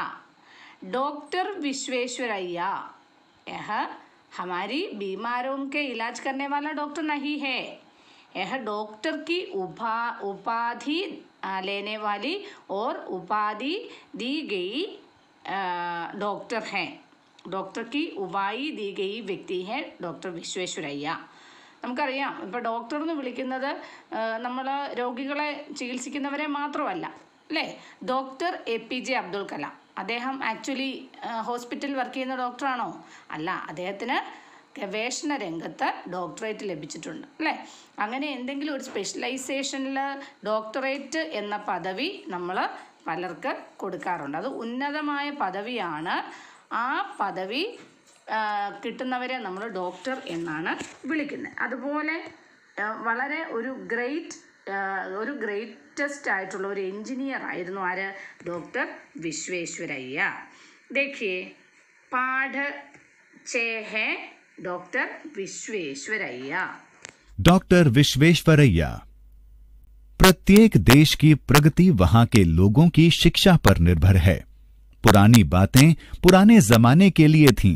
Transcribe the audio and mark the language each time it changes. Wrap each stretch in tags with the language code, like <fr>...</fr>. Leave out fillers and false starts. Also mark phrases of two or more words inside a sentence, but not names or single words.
<hi>डॉक्टर विश्वेश्वरैया यह हमारी बीमारों के इलाज करने वाला डॉक्टर नहीं है. यह डॉक्टर की उपाधि लेने वाली और उपाधि दी गई डॉक्टर हैं. डॉक्टर की उपाधि दी गई व्यक्ति है डॉक्टर विश्वेश्वरैया.</hi> <ml>നമുക്കറിയാം, ഇപ്പോൾ ഡോക്ടർ എന്ന് വിളിക്കുന്നത് നമ്മൾ രോഗികളെ ചികിത്സിക്കുന്നവരെ മാത്രമല്ല, അല്ലേ? ഡോക്ടർ APJ അബ്ദുൽ കലാം, അദ്ദേഹം ആക്ച്വലി ഹോസ്പിറ്റലിൽ വർക്ക് ചെയ്യുന്ന ഡോക്ടറാണോ? അല്ല, അദ്ദേഹത്തിന് ഗവേഷണ രംഗത്ത് ഡോക്ടറേറ്റ് ലഭിച്ചിട്ടുണ്ട്, അല്ലേ? അങ്ങനെ എന്തെങ്കിലും ഒരു സ്പെഷ്യലൈസേഷനിൽ ഡോക്ടറേറ്റ് എന്ന പദവി നമ്മൾ പലർക്ക് കൊടുക്കാറുണ്ട്. അത് ഉന്നതമായ പദവിയാണ്. ആ പദവി കിട്ടുന്നവരെ നമ്മൾ ഡോക്ടർ എന്നാണ് വിളിക്കുന്നത്. അതുപോലെ വളരെ ഒരു ഗ്രേറ്റസ്റ്റ് ആയിട്ടുള്ള ഒരു എഞ്ചിനീയർ ആയിരുന്നു ആര്? ഡോക്ടർ വിശ്വേശ്വരയ്യ.</ml> <hi>देखिए, पाठ 6 है डॉक्टर विश्वेश्वरैया. डॉक्टर विश्वेश्वरैया. प्रत्येक देश की प्रगति वहां के लोगों की शिक्षा पर निर्भर है. पुरानी बातें पुराने जमाने के लिए थीं.</hi>